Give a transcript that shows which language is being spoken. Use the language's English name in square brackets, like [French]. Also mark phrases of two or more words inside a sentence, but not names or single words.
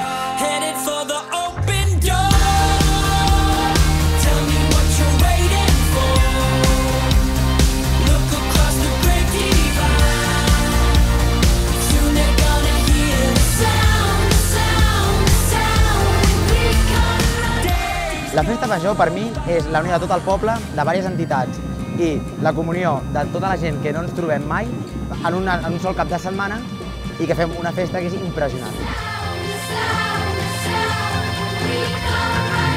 [English] Headed for the open door. Tell me what you're waiting for. Look across the great divide. Soon they're gonna hear the sound, the sound, the sound. We come running. [Catalan] La festa major per mi és la unió de tot el poble, de diverses entitats i la comunió de tota la gent que no ens trobem mai en un sol cap de setmana i que fem una festa que és impressionant. [English] We come